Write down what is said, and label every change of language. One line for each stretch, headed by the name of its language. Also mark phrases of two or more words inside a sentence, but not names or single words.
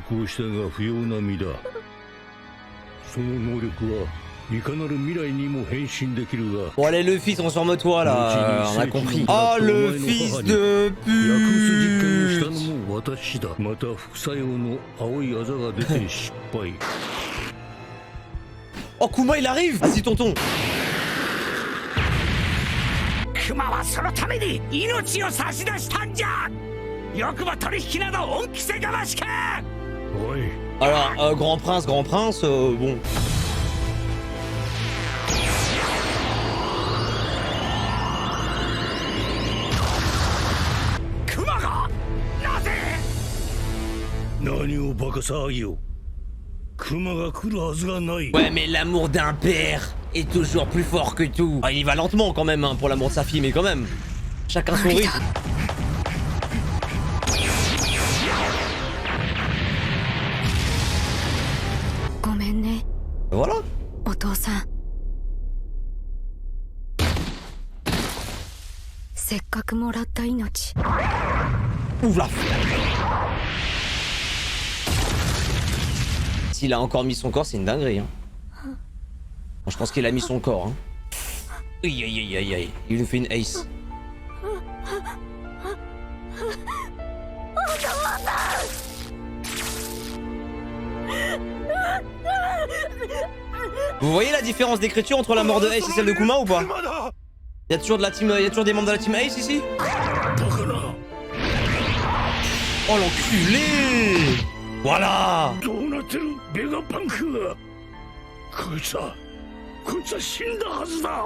French: Bon allez Luffy, transforme-toi là, on a compris. Oh le fils de pute. Oh, Kuma, il arrive. Vas-y, tonton.
Japanese: クマはそのために命を差し出したんじゃ。よくも取引など恩着せがましか。おい。
French: Alors, grand prince, bon.
Japanese: クマがなぜ？何をバカ騒ぎを。クマが来るはずがない。
French: Ouais, mais l'amour d'un père est toujours plus fort que tout. Ah, il va lentement quand même, hein, pour l'amour de sa fille, mais quand même. Chacun son rythme. Voilà.
Japanese: お父さんせっかくもらった命
French: Ouvre la. S'il a encore mis son corps, c'est une dinguerie. Hein. Bon, je pense qu'il a mis son corps. Hein. Aïe aïe aïe aïe aïe. Il nous fait une ace. Vous voyez la différence d'écriture entre la mort de Ace et celle de Kuma ou pas? Y'a toujours de la team, y'a toujours des membres de la team Ace ici? Oh l'enculé! Voilà!
Japanese: どうなってるベガパンク。こいつは死んだはずだ。